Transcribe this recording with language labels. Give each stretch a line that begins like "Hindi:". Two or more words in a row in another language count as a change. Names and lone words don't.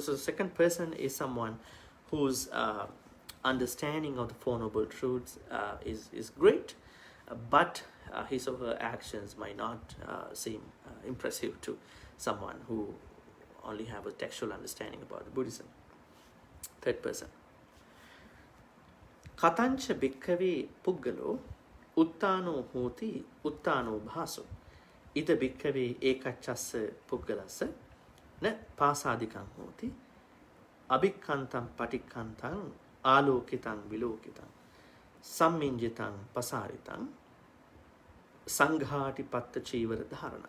English: So the second person is someone whose understanding of the Four Noble Truths is great, but his or her actions might not seem impressive to someone who only have a textual understanding about the Buddhism. Third person.
Pali: Katancha bhikkhave puggalo uttano hoti uttano bhaso ida bhikkhave ekachassa puggalassa na pasadikam hoti abhikkantam patikkantam alokitam vilokitam samminjitam pasaritam sanghati patta chivara dharana.